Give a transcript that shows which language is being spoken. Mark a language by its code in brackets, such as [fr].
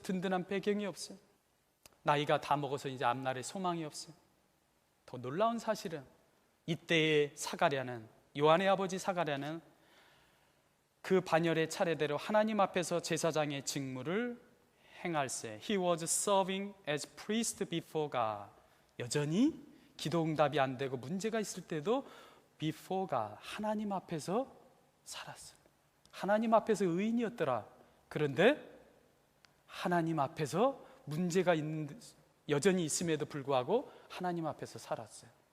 [ko] 든든한 배경이 없어요. 나이가 다 먹어서 이제 앞날에 소망이 없어요. 더 놀라운 사실은 이때의 사가랴는, 요한의 아버지 사가랴는 그 반열의 차례대로 하나님 앞에서 제사장의 직무를 행할세. [en] He was serving as priest before God. [ko] 여전히 기도 응답이 안 되고 문제가 있을 때도 [en] before God, [ko] 하나님 앞에서 살았어요. 하나님 앞에서 의인이었더라. 그런데 하나님 앞에서 문제가 여전히 있음에도 불구하고 하나님 앞에서 살았어요.